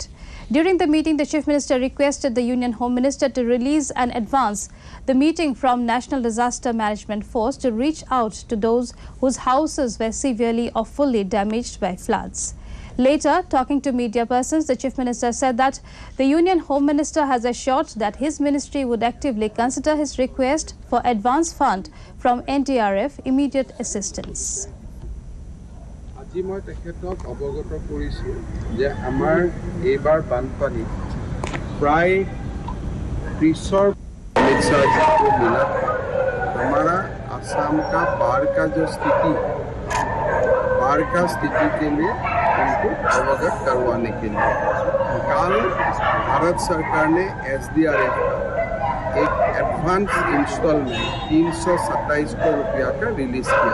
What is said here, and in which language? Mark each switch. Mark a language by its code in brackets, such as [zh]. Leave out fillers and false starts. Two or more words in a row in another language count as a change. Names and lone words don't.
[en] During the meeting, the Chief Minister requested the Union Home Minister to release and advance the meeting from National Disaster Management Force to reach out to those whose houses were severely or fully damaged by floods. Later, talking to media persons, the Chief Minister said that the Union Home Minister has assured that his ministry would actively consider his request for advance fund from NDRF immediate assistance. [as] আজি মই তেখেতক অৱগত কৰিছো যে আমাৰ এইবাৰ বানপানী প্ৰায় 30 [hi] मिला हमारा असम का बाढ़ का जो स्थिति के लिए उनको अवगत करवाने के लिए कल भारत सरकार ने SDRF का एक [en] advance instalment [hi] 327 करोड़ रुपया का रिलीज किया।